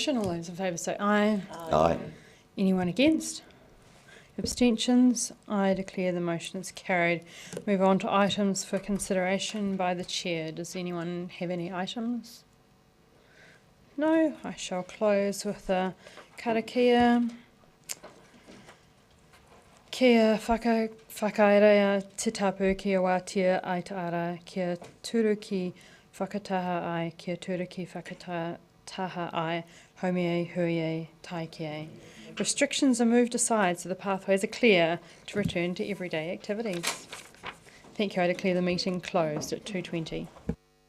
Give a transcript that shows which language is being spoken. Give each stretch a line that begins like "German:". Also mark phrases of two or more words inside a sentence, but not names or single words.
English: All those in favour say aye. Aye. Anyone against? Abstentions? I declare the motion is carried. Move on to items for consideration by the Chair. Does anyone have any items? No, I shall close with a karakia.
Māori: Kia whakaerea te tapu kia wātia ai te ara, kia turuki whakataha ai, kia turuki whakataha ai, haumie huie taike.
English: Restrictions are moved aside so the pathways are clear to return to everyday activities. Thank you. I declare the meeting closed at 2:20.